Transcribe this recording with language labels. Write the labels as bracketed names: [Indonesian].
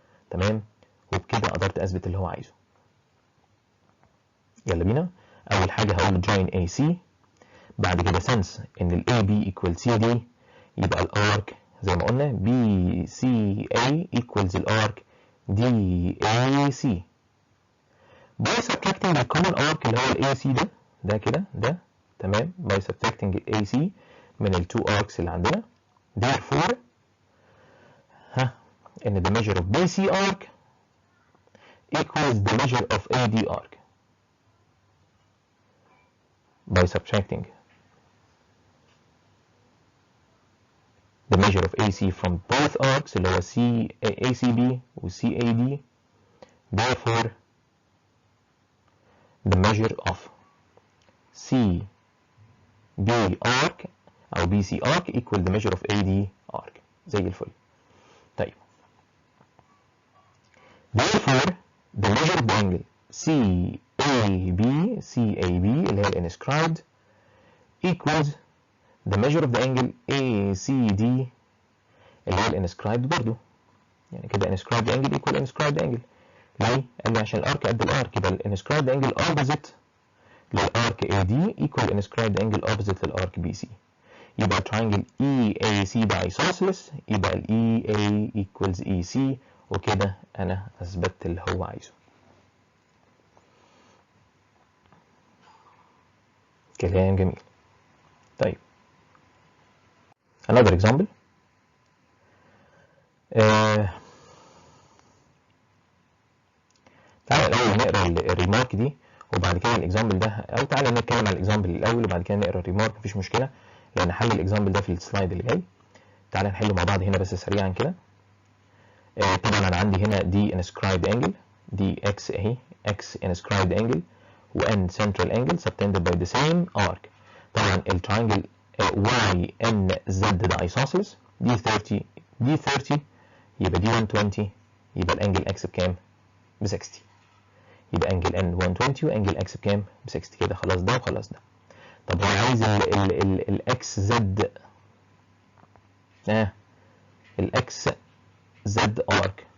[Arabic] تمام، وبكده قدرت اثبت اللي هو عايزه. يلا بينا. اول حاجه هقول [English] join AC، [Arabic] بعد كده سنس ان ال AB equal CD يبقى الارك زي ما قلنا BCA equals الارك DAC. [English] by subtracting the common arc [Arabic] اللي هو ال AC ده كده ده. [English] تمام، by subtracting ال AC [Arabic] من ال [English] two arcs [Arabic] اللي عندنا. [English] therefore ان the measure of BC arc equals the measure of AD arc by subtracting the measure of AC from both arcs [Arabic] اللي هو [English] ACB و CAD. therefore the measure of CB arc أو BC arc equal the measure of AD arc [Arabic] زي الفل. [English] طيب therefore the measure of the angle CAB [Arabic] اللي هي ال [English] inscribed equals the measure of the angle ACD [Arabic] اللي هي ال [English] inscribed برضو. يعني كده inscribed angle equal inscribed angle. [Arabic] ليه؟ قال لي عشان الارك قد الارك يبقى ال [English] inscribed angle opposite [Arabic] للارك AD [English] equal inscribed angle opposite [Arabic] للارك BC. يبقى triangle EAC ده isosceles، يبقى ال [English] EA equals EC، [Arabic] وكده انا اثبتت اللي هو عايزه. كلام جميل. [English] طيب another example. [Arabic] تعالى الاول نقرا الريمارك دي وبعد كده الاكزامبل ده، او تعالى نتكلم على الاكزامبل الاول وبعد كده نقرا الريمارك، مفيش مشكله لان حل الاكزامبل ده في السلايد اللي جاي. تعالى نحله مع بعض هنا بس سريعا كده. طبعا انا عندي هنا دي [English] inscribed angle، [Arabic] دي x اهي [English] x inscribed angle، و n central angle subtended by the same arc. [Arabic] طبعا التراينجل y n z ده isosceles، دي 30 دي 30 يبقى دي 120، يبقى الانجل x بكام؟ ب 60. يبقى انجل n 120 وانجل x بكام؟ ب 60. كده خلاص ده وخلاص ده. طب هو عايز الاكس زد الاكس زد ارك.